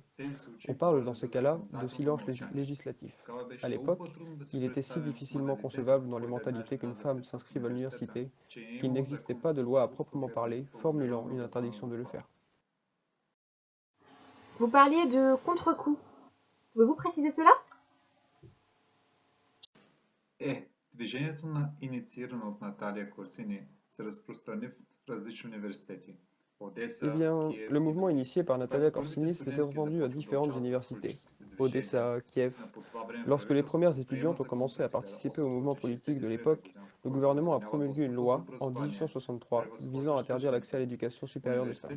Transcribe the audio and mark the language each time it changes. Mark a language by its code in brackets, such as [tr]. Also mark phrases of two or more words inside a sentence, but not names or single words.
[fr] On parle dans ces cas-là de silence législatif. À l'époque, il était si difficilement concevable dans les mentalités qu'une femme s'inscrive à l'université qu'il n'existait pas de loi à proprement parler formulant une interdiction de le faire. Vous parliez de contre-coup. Pouvez-vous préciser cela ? [bg] Движението на инициирано от Наталия Корсини се разпространи в различни университети. [fr] Eh bien, le mouvement initié par Natalia Korsini s'est étendu à différentes universités, Odessa, Kiev. Lorsque les premières étudiantes ont commencé à participer au mouvement politique de l'époque, le gouvernement a promulgué une loi en 1863 visant à interdire l'accès à l'éducation supérieure des femmes.